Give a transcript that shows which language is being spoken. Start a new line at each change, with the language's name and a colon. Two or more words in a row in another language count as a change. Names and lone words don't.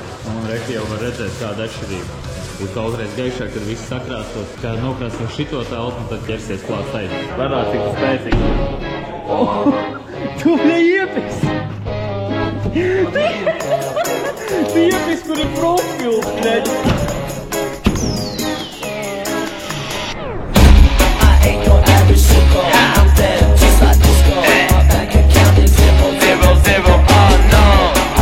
Latvian: Un reku jau var redzēt kādu atšķirību. Būs kautreiz gaišāk, kad viss sakrāstos. Kā nokrāsos šito telpu, un tad ķersies klāt tai. Varētu tik spēcīgi. Tu neiepis! Tu iepis, kur ir profils, neģi!
English: I ain't no average sicko. I'm dead just like disco. My bank account is 0, 0, 0, oh no.